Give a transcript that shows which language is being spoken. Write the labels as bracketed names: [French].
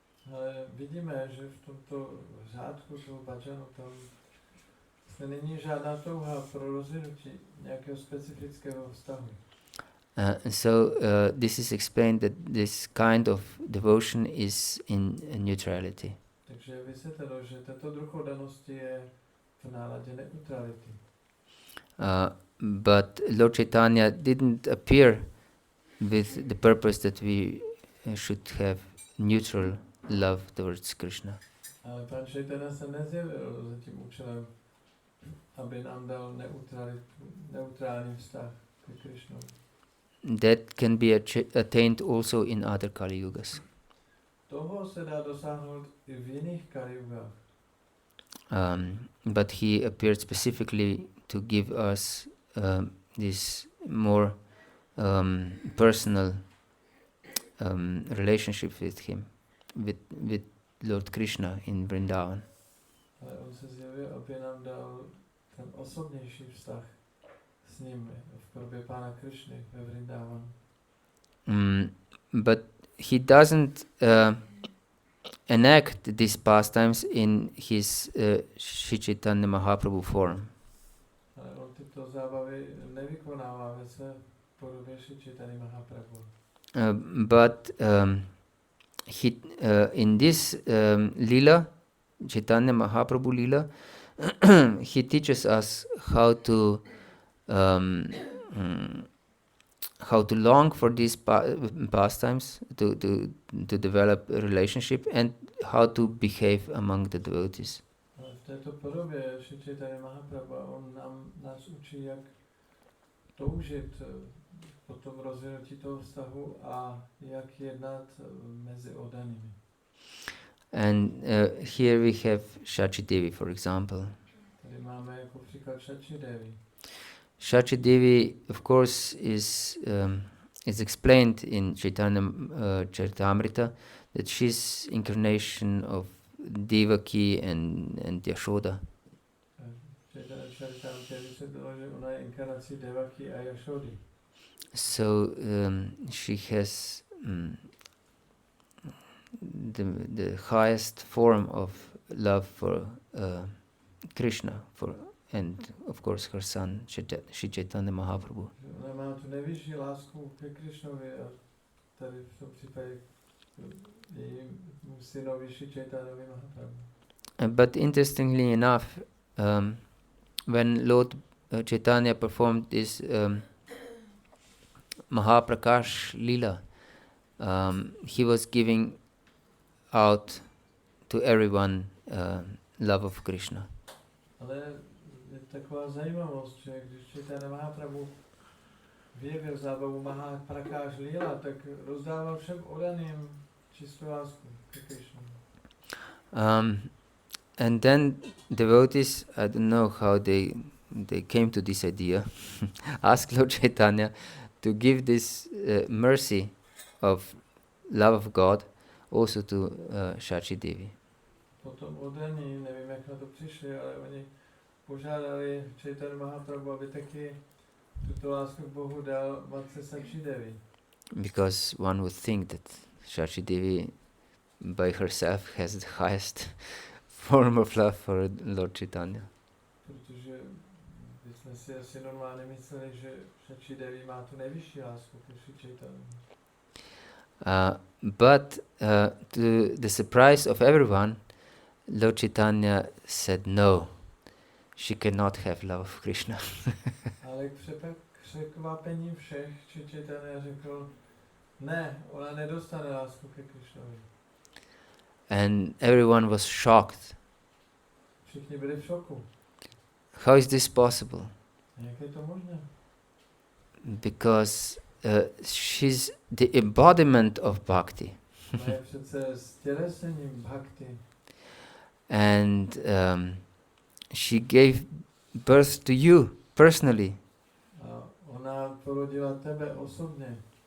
[Czech] Ale vidíme, že v tomto řádku toho bhajanu tam není žádná touha pro rozvinutí nějakého specifického vztahu. [English] So this is explained that this kind of devotion is in neutrality. [Czech] Takže je vysvětleno, že tato druh oddanosti je v náladě neutrality. [English] But Lord Chaitanya didn't appear with the purpose that we should have neutral love towards Krishna. [Czech] Ale Pán Chaitanya se nezjevil za tím účelem, aby nám dal neutrální vztah k Krishnu. [English] That can be attained also in other Kali Yugas. [Czech] Toho se dá dosáhnout i v jiných Kali Yugách. [English] But he appeared specifically to give us this more personal relationship with him, with Lord Krishna in Vrindavan. [Czech] Ale on se zjevil, aby nám dal ten osobnější vztah s ním v podobě Pána Krishny ve Vrindavan. [English] But he doesn't enact these pastimes in his Sri Chaitanya Mahaprabhu form. [Czech] Ale on tyto zábavy nevykonává ve své podobě Sri Chaitanya Mahaprabhu. [English] But he in this lila, Chaitanya Mahaprabhu lila, he teaches us how to long for these pastimes, to develop a relationship, and how to behave among the devotees. [Czech] V této podobě Sri Chaitanya Mahaprabhu on nás učí, jak toužit po tom rozvinutí toho vztahu a jak jednat mezi oddanými. [English] And here we have Shachi Devi, for example. [Czech] Tady máme jako příklad Shachi Devi. [English] Shachi Devi, of course, is explained in Chaitanya Charitamrita that she's incarnation of Devaki and Yashoda. [Czech] Chaitanya Charitamrita vysvětlilo, že ona je inkarnací Devaki a Yashody. [English] So she has the highest form of love for Krishna, and of course her son Sri Chaitanya Mahaprabhu. [Czech] Ona má tu nejvyšší lásku ke Krishnovi a tady v tom případě jejímu synovi Sri Chaitanya Mahaprabhu. [English] But interestingly enough, when Lord Chaitanya performed this Mahaprakash Lila, he was giving out to everyone love of Krishna. [Czech] Ale je taková zajímavost, že když Chaitanya Mahaprabhu vyjevil zábavu Mahaprakash Lila, tak rozdával všem oddaným čistou lásku ke Krishnu. [English] And then devotees, I don't know how they came to this idea, asked Lord Chaitanya to give this mercy of love of God also to Shachi Devi. [Czech] Potom oddaní, nevím jak na to přišli, ale oni požádali Chaitanya Mahaprabhu, aby taky tuto lásku k Bohu dal matce Shachi Devi. [English] Because one would think that Shachi Devi by herself has the highest form of love for Lord Chaitanya. [Czech] Protože bychom si asi normálně mysleli, že Shachi Devi má tu nejvyšší lásku ke Sri Chaitanya. [English] But to the surprise of everyone, Lord Chaitanya said no, she cannot have love of Krishna. [Czech] Ale k překvapení všech Sri Chaitanya řekl, ne, ona nedostane lásku ke Krishnovi. [English] And everyone was shocked. [Czech] Všichni byli v šoku. [English] How is this possible? [Czech] Jak je to možné? [English] Because she's the embodiment of bhakti. [Czech] Ona je přece stělesením bhakti. [English] And she gave birth to you personally. [Czech] A ona porodila tebe osobně.